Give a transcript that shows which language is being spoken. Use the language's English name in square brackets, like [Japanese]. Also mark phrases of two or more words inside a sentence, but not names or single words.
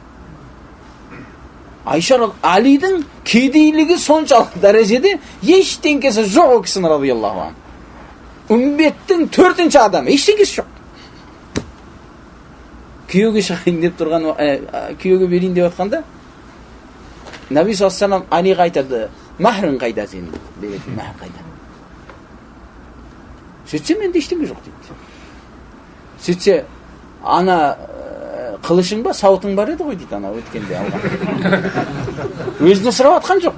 [Kazakh] Айша Алидің кедейлігі соншалық дәрежеде ештеңкесі жоқ о кісінің [Arabic] رضي الله عنه. [Kazakh] Үмбеттің 4-ші адамы, ештеңкесі жоқ. Күйеуге шығайын деп тұрған, күйеуге берейін деп отқанда, Наби [Arabic] صلى الله عليه وسلم [Kazakh] Алиға айтады: "Махрың қайда сенің?" Беретін махр қайда? Сөйтсем менде ештеңе жоқ дейді. Сөйтсе, ана қылышың ба, сауытың бар еді ғой дейді, ана өткенде алған. Өзіне сұрап атқан жоқ.